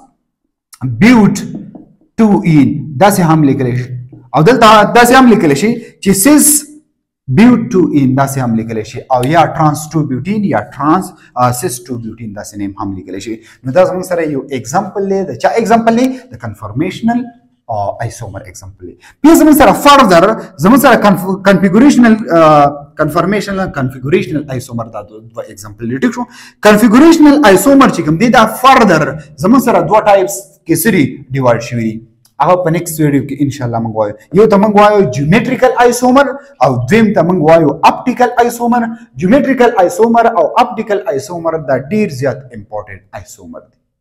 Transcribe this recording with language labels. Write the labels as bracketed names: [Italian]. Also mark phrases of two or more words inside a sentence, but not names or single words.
[Pashto] بیوټ 2 داسې هم لیکلی شي او دلته داسې هم لیکلی شي چې [English] cis butene [Pashto] داسې هم لیکلی شي او یا [English] trans 2 butene [Pashto] یا [English] trans cis 2 butene [Pashto] داسې نیم هم لیکلی شي. نو دا زموږ سره یو اگزامپل دی. د چا اگزامپل دی؟ د [English] conformational isomer example [Pashto] دی. بیا زموږ سره further زموږ سره [English] conformational isomer [Pashto] دا دوه اگزامپل دی. ټیک شو. [English] conformational isomer [Pashto] چې کوم دی دا further زموږ سره دوه ټایپس کې سری ډیوایډ شوی دي. هغه په [English] next video [Pashto] کې [Arabic] ان شاء الله [Pashto] موږ وایو. یو ته موږ وایو [English] geometrical isomer [Pashto] او دویم ته موږ وایو [English] optical isomer. geometrical isomer [Pashto] او [English] optical isomer [Pashto] دا ډیر زیات [English] important isomer [Pashto] دي.